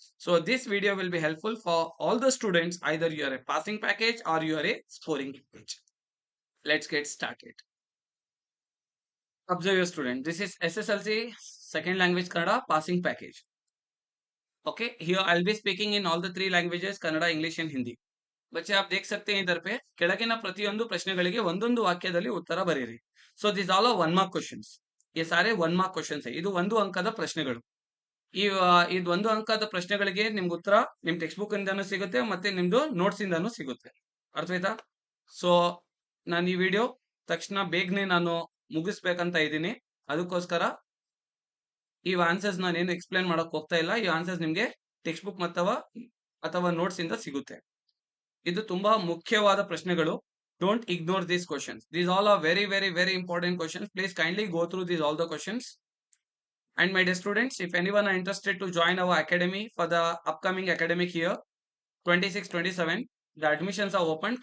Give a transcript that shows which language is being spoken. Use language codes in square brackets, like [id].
[en] So this video will be helpful for all the students, either you are a passing package or you are a scoring package. Let's get started. Observe your student. This is SSLC second language Kannada passing package. Okay, here I'll be speaking in all the three languages Kannada, English and Hindi. [hi] बच्चे आप देख सकते हैं इधर पे [kn] ಕೆಳಗಿನ ಪ್ರತಿಯೊಂದು ಪ್ರಶ್ನೆಗಳಿಗೆ ಒಂದೊಂದು ವಾಕ್ಯದಲ್ಲಿ ಉತ್ತರ ಬರೆಯಿರಿ. [en] So this all are one mark questions. [hi] ये सारे [en] one mark questions [kn] ಇದು ಒಂದು ಅಂಕದ ಪ್ರಶ್ನೆಗಳು. ಈ ಇದು ಒಂದು ಅಂಕದ ಪ್ರಶ್ನೆಗಳಿಗೆ ನಿಮ್ಗೆ ಉತ್ತರ ನಿಮ್ ಟೆಕ್ಸ್ಟ್ ಬುಕ್ ಇಂದಾನು ಸಿಗುತ್ತೆ ಮತ್ತೆ ನಿಮ್ದು ನೋಟ್ಸ್ ಇಂದಾನು ಸಿಗುತ್ತೆ. ಅರ್ಥ ಆಯ್ತಾ? ಸೊ ನಾನು ಈ ವಿಡಿಯೋ ತಕ್ಷಣ ಬೇಗನೆ ನಾನು ಮುಗಿಸ್ಬೇಕಂತ ಇದ್ದೀನಿ. ಅದಕ್ಕೋಸ್ಕರ ಈ ಆನ್ಸರ್ಸ್ ನಾನು ಏನು ಎಕ್ಸ್ಪ್ಲೇನ್ ಮಾಡಕ್ ಹೋಗ್ತಾ ಇಲ್ಲ. ಈ ಆನ್ಸರ್ಸ್ ನಿಮ್ಗೆ ಟೆಕ್ಸ್ಟ್ ಬುಕ್ ಅಥವಾ ನೋಟ್ಸ್ ಇಂದ ಸಿಗುತ್ತೆ. ಇದು ತುಂಬಾ ಮುಖ್ಯವಾದ ಪ್ರಶ್ನೆಗಳು. [en] Don't ignore these questions. These all are very important questions. Please kindly go through these all the questions. And my dear students, if anyone are interested to join our academy for the upcoming academic year 26-27, the admissions are open.